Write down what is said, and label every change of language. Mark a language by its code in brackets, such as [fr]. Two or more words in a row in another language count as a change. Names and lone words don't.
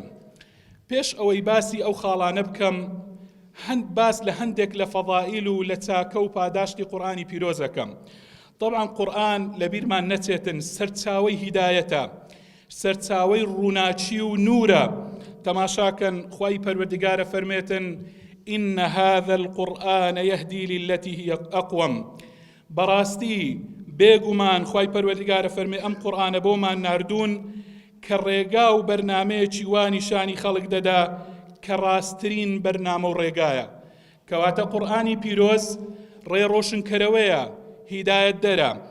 [ckb] پێش ئەوەی باسی ئەو خاڵانە بکەم، باس لە هەندێک لە فەضائیل و لە چاکە و پاداشتی قورئانی پیرۆزەکەم. طبعا قورئان لەبیرمان نەچێتن سەرچاوەی هیدایەتە، سەرچاوەی ڕووناچی و نورە. تەماشاکەن خوای پەروەردگارە فەرمێتن [ar] إن هذا القرآن يهدي للتي هي أقوم. [ckb] بەڕاستی بێگومان خوای پەروەردگارە فەرمێ ئەم قورئانە بۆمان ناردوون کە ڕێگا و بەرنامەیەکی وانی شانی خەڵک دەدا کە ڕاستترین بەرنامە و ڕێگایە. کەواتە قورئانی پیرۆز ڕێڕۆشنکەرەوەیە، هیدایەت دەرە.